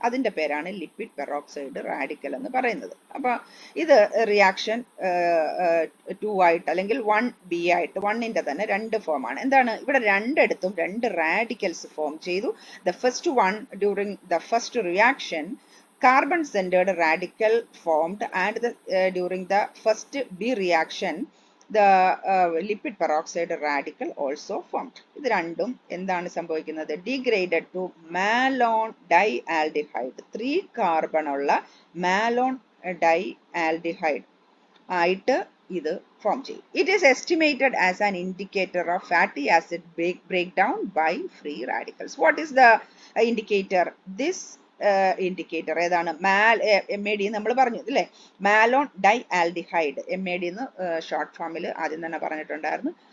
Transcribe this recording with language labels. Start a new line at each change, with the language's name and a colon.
Malayalam: അതിന്റെ പേരാണ് lipid peroxide radical എന്ന് പറയുന്നത്. അപ്പൊ ഇത് റിയാക്ഷൻ 2 ആയിട്ട് അല്ലെങ്കിൽ 1B ആയിട്ട് 1ന്റെ തന്നെ 2 ഫോമാണ്. എന്താണ്? ഇവിടെ രണ്ടിടത്തും 2 റാഡിക്കൽസ് ഫോം ചെയ്തു.
English: The first one during the first reaction carbon-centered radical formed, and during the first B reaction, the lipid peroxide radical also formed.
Malayalam: ഇത് രണ്ടും എന്താണ് സംഭവിക്കുന്നത്?
English: Degraded to malone dialdehyde.
Malayalam: 3 carbon ഉള്ള malone dialdehyde ആയിട്ട് ഇത് form ചെയ്യും.
English: It is estimated as an indicator of fatty acid breakdown by free radicals. What is the indicator? This indicator ഏതാണ്?
Malayalam: MAD നമ്മൾ പറഞ്ഞു അല്ലേ? മാലോൺ ഡൈആൽഡിഹൈഡ്, MAD എന്ന് ഷോർട്ട് ഫോമിൽ ആദ്യം തന്നെ പറഞ്ഞിട്ടുണ്ടായിരുന്നു.